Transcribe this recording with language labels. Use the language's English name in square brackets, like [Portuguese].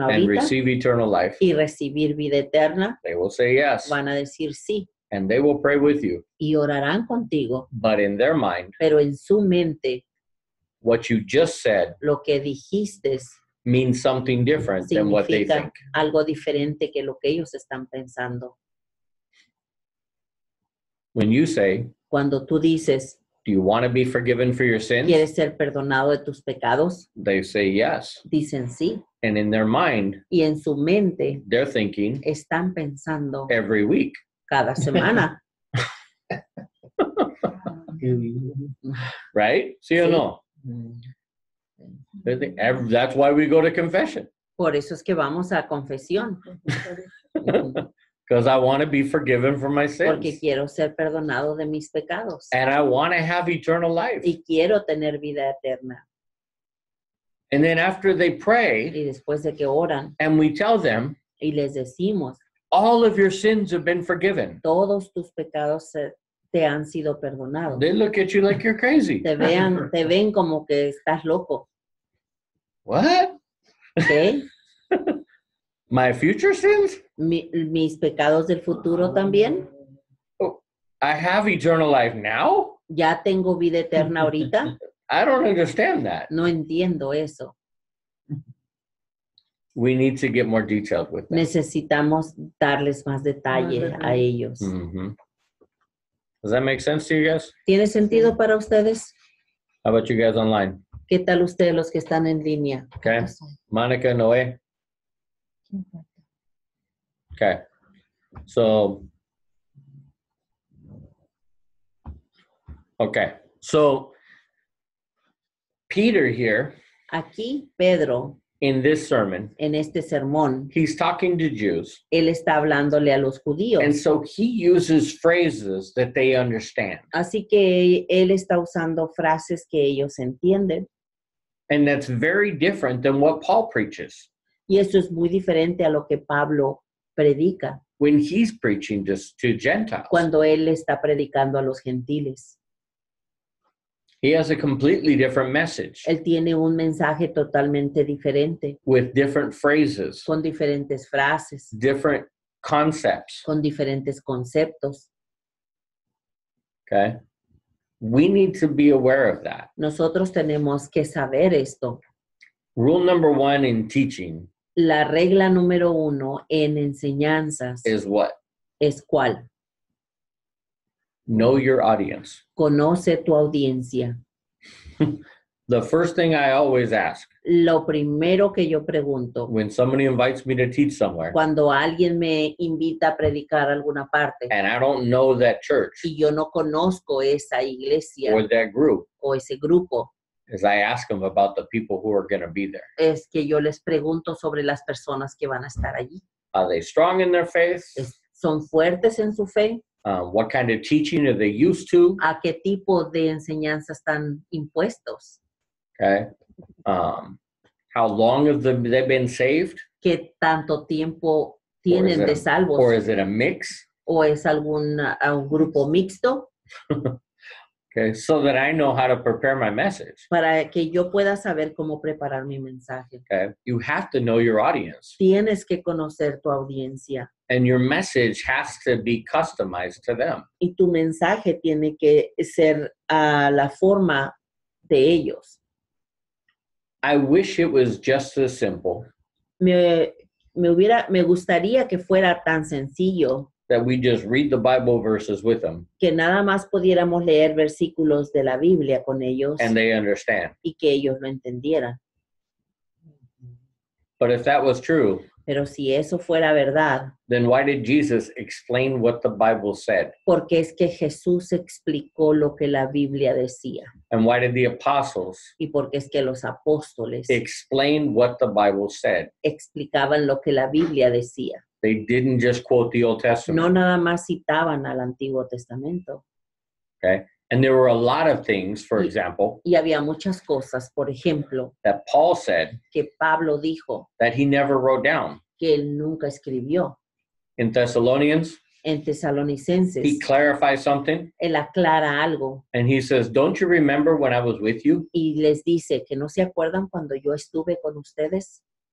[English] and [Spanish] ahorita [English] receive eternal life? [Spanish] y recibir vida eterna? [English] They will say yes. [Spanish] Van a decir sí [English] And they will pray with you. [Spanish] y orarán contigo, [English] But in their mind, [Spanish] pero en su mente [English] what you just said [Spanish] lo que dijiste [English] means something different than what they [Spanish] significa [English] think. [Spanish] algo diferente que lo que ellos están pensando. [English] When you say, [Spanish] Cuando tú dices, [English] do you want to be forgiven for your sins? [Spanish] ¿quieres ser perdonado de tus pecados? [English] They say yes. [Spanish] Dicen sí. [English] And in their mind, [Spanish] Y en su mente [English] they're thinking [Spanish] están pensando [English] every week. [Spanish] cada semana. [English] Right? See or [Spanish] Sí. [English] no? They think that's why we go to confession. [Spanish] Por eso es que vamos a confesión. [English] Because I want to be forgiven for my [Spanish] Porque [English] sins. [Spanish] quiero ser perdonado de mis pecados. [English] And I want to have eternal life. [Spanish] Y quiero tener vida eterna. [English] And then after they pray [Spanish] Y después de que oran [English] and we tell them, [Spanish] y les decimos, [English] all of your sins have been forgiven, [Spanish] todos tus pecados te han sido perdonados. [English] they look at you like you're crazy. [Spanish] Te ven como que estás loco. [English] What? [Spanish] ¿Qué? [English] My future sins? [Spanish] Mis pecados del futuro también. [English] I have eternal life now? [Spanish] Ya tengo vida eterna ahorita. [English] I don't understand that. [Spanish] No entiendo eso. [English] We need to get more detailed with that. [Spanish] Necesitamos darles más detalle a ellos. Mhm. [English] Does that make sense to you guys? [Spanish] ¿Tiene sentido para ustedes? [English] How about you guys online? [Spanish] ¿Qué tal ustedes los que están en línea? [English] Okay. Monica, Noé. Okay. So, Peter here [Spanish] Aquí, Pedro, [English] in this sermon, [Spanish] en este sermón, [English] he's talking to Jews. [Spanish] él está hablándole a los judíos. [English] And so he uses phrases that they understand. [Spanish] Así que él está usando frases que ellos entienden. [English] And that's very different than what Paul preaches [Spanish] Y eso es muy diferente a lo que Pablo predica [English] when he's preaching just to Gentiles. [Spanish] cuando él está predicando a los gentiles. [English] He has a completely different message [Spanish] Él tiene un mensaje totalmente diferente, [English] with different phrases, [Spanish] con diferentes frases, [English] different concepts. [Spanish] con diferentes conceptos. [English] Okay. We need to be aware of that. [Spanish] Nosotros tenemos que saber esto. [English] Rule number 1 in teaching [Spanish] La regla número 1 en enseñanzas [English] is what? [Spanish] es ¿cuál? [English] Know your audience. [Spanish] Conoce tu audiencia. [English] The first thing I always ask [Spanish] Lo primero que yo pregunto [English] when somebody invites me to teach somewhere [Spanish] cuando alguien me invita a predicar a alguna parte [English] and I don't know that church [Spanish] y yo no conozco esa iglesia [English] or that group [Spanish] o ese grupo, [English] is I ask them about the people who are going to be there. [Spanish] es que yo les pregunto sobre las personas que van a estar allí. [English] Are they strong in their faith? [Spanish] ¿Son fuertes en su fe? [English] What kind of teaching are they used to? [Spanish] ¿A qué tipo de enseñanza están impuestos? [English] Okay. How long have they been saved? [Spanish] ¿Qué tanto tiempo [English] Or is [Spanish] tienen [English] it [Spanish] de a- salvos? [English] Or is it a mix? [Spanish] ¿O es un grupo mixto? [English] Okay, so that I know how to prepare my message. [Spanish] Para que yo pueda saber cómo preparar mi mensaje. [English] Okay, you have to know your audience, [Spanish] Tienes que conocer tu audiencia [English] and your message has to be customized to them. [Spanish] y tu mensaje tiene que ser a la forma de ellos. [English] I wish it was just as simple [Spanish] Me gustaría que fuera tan sencillo [English] that we just read the Bible verses with them [Spanish] que nada más pudiéramos leer versículos de la Biblia con ellos [English] and they understand. [Spanish] y que ellos lo entendieran. [English] But if that was true, [Spanish] Pero si eso fuera verdad, [English] then why did Jesus explain what the Bible said? [Spanish] porque es que Jesús explicó lo que la Biblia decía [English] And why did the apostles [Spanish] y porque es que los apóstoles [English] explain what the Bible said? [Spanish] explicaban lo que la Biblia decía. [English] They didn't just quote the Old Testament. [Spanish] No nada más citaban al Antiguo Testamento. [English] Okay. And there were a lot of things, for [Spanish] Y- [English] example, [Spanish] Y había muchas cosas, por ejemplo, [English] that Paul said [Spanish] que Pablo dijo [English] that he never wrote down. [Spanish] que él nunca escribió. [English] In Thessalonians, [Spanish] En Tesalonicenses, [English] he clarifies something [Spanish] él aclara algo [English] and he says, "Don't you remember when I was with you [Spanish] y les dice que no se acuerdan cuando yo estuve con ustedes,